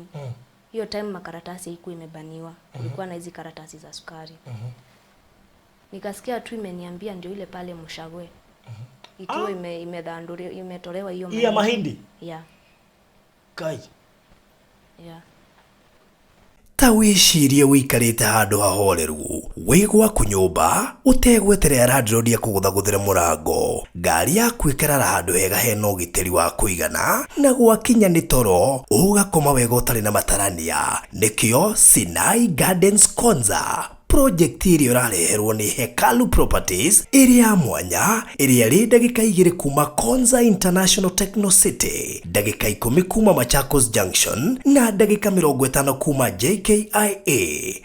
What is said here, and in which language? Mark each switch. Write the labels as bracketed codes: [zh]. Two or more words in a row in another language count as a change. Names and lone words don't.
[sw] Hiyo time makaratasi haikuwa imebaniwa. Kulikuwa na hizi karatasi za sukari. Nikasikia tu imeniambia ndio ile pale Mshagwe. Ikiwa imetolewa hiyo mahindi. Ya mahindi? [en] Yeah. [ki] Kai. [en] Yeah. [ki] Ta wicirie wikarite handu hahoreru wigwa kunyumba utegweterera landlord kuguthaguthira murango ngari yaku ikarara handu hega hena ugitiri wa kuigana na gwakinya ni toro ugakoma wega utari na matarania nikio Sinai Gardens Konza project ĩrĩa ũrareherwo nĩ Hekalu Properties ĩrĩa mwanya ĩrĩa rĩ ndagĩka 2 kuma Konza International Techno City, ndagĩka 10 kuma Machakos Junction na ndagĩka 50 kuma JKIA.